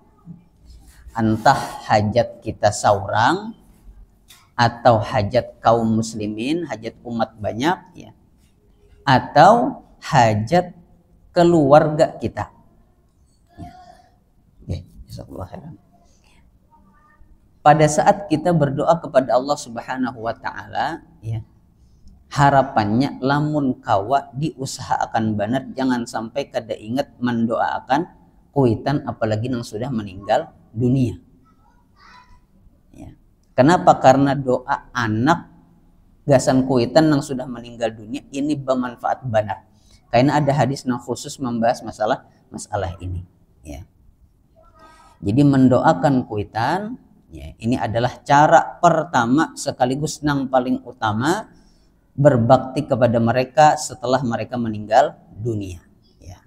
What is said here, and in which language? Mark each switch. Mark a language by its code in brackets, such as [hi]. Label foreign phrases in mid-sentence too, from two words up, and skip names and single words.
[id] Entah hajat kita seorang atau hajat kaum muslimin, hajat umat banyak, ya, atau hajat keluarga kita. Ya. Pada saat kita berdoa kepada Allah [ar] Subhanahu wa Ta'ala, [id] ya, harapannya [bjn] lamun kawa [id] diusahakan benar, jangan sampai kada ingat mendoakan kuitan apalagi yang sudah meninggal dunia. Ya. Kenapa? Karena doa anak [bjn] gasan kuitan [id] yang sudah meninggal dunia ini bermanfaat benar. Karena ada hadis yang khusus membahas masalah ini. Ya. Jadi mendoakan kuitan, ya, ini adalah cara pertama sekaligus yang paling utama berbakti kepada mereka setelah mereka meninggal dunia, ya.